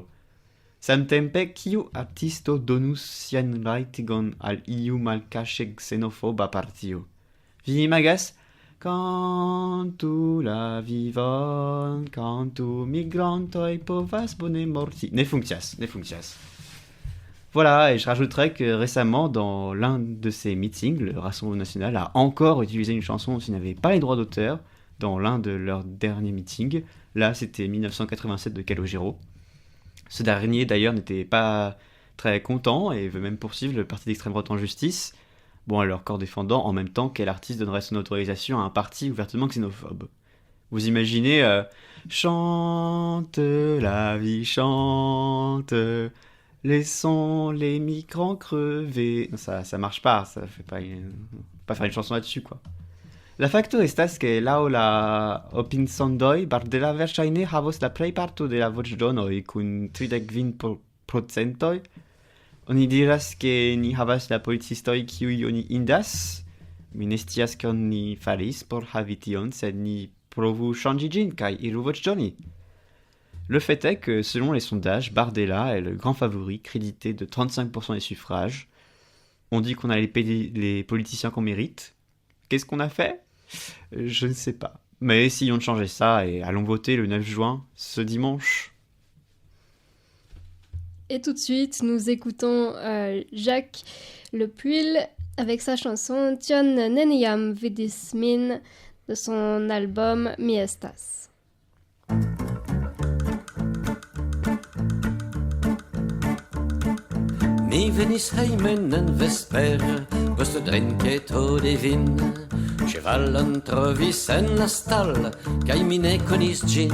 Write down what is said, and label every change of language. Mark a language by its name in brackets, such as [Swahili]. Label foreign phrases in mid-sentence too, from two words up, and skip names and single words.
[Esperanto] Samtempe, kiu artisto donus sian rajtigon al iu malkaŝe xenofoba partio? Vi imagas? Kantu la vivon, kantu migrantoj povas bone morti. Ne funkcias. [French] Voilà, et je rajouterais que récemment, dans l'un de ces meetings, le Rassemblement National a encore utilisé une chanson dont il n'avait pas les droits d'auteur dans l'un de leurs derniers meetings. Là, c'était 1987 de Calogero. Ce dernier, d'ailleurs, n'était pas très content et veut même poursuivre le parti d'extrême droite en justice. Bon, alors, corps défendant, en même temps, quel artiste donnerait son autorisation à un parti ouvertement xénophobe? Vous imaginez chante la vie, chante, laissons les migrants crever. Non, ça marche pas, ça fait pas pas faire une chanson là-dessus, quoi. [Esperanto] La facto estas que laŭ la opinsondoj Bardella verŝajne havos la plejparto de la voĉdonoj kun 35%. Oni diras ke ni havas la policistoj kiuj oni indas. Mi ne scias kion ni faris por havi tion, sed ni provu ŝanĝi ĝin kaj iru voĉdoni. [French] Le fait est que, selon les sondages, Bardella est le grand favori, crédité de 35% des suffrages. On dit qu'on a les politiciens qu'on mérite. Qu'est-ce qu'on a fait ? Je ne sais pas. Mais essayons de changer ça et allons voter le 9 juin, ce dimanche. Et tout de suite, nous écoutons Jacques Le Puil avec sa chanson Tion neniam vidis min de son album Mi Estas. [Esperanto] Mi venis hejmen en vespere, post drinketo de vin. Ĉevalon trovis en la stall, kaj mi ne konis ĝin.